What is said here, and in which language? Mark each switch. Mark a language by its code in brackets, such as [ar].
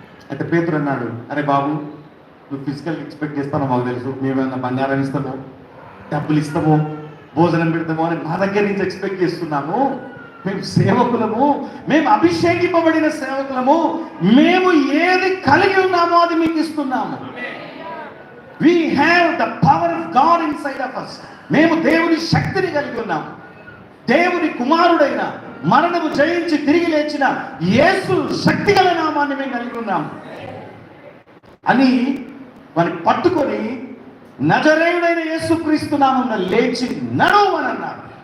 [te] అంటే పేతురు అన్నాడు, అరే బాబు, నువ్వు ఫిజికల్గా ఎక్స్పెక్ట్ చేస్తానో మాకు తెలుసు. మేమేమన్నా బంగారం ఇస్తామో, డబ్బులు ఇస్తామో, భోజనం పెడతామో అని మా దగ్గర నుంచి ఎక్స్పెక్ట్ చేస్తున్నాము. మేము సేవకులము, మేము అభిషేకింపబడిన సేవకులము. మేము ఏది కలిగి ఉన్నామో అది మీకు ఇస్తున్నాము. [en] We have the power of God inside of us. [te] మేము దేవుని శక్తిని కలిగి ఉన్నాము. దేవుని కుమారుడైన, మరణము జయించి తిరిగి లేచిన యేసు శక్తి గల నామాన్ని మేము కలిగి ఉన్నాము అని వారిని పట్టుకొని నజరేయుడైన యేసుక్రీస్తు నామమున లేచి నడవమని అన్నాడు.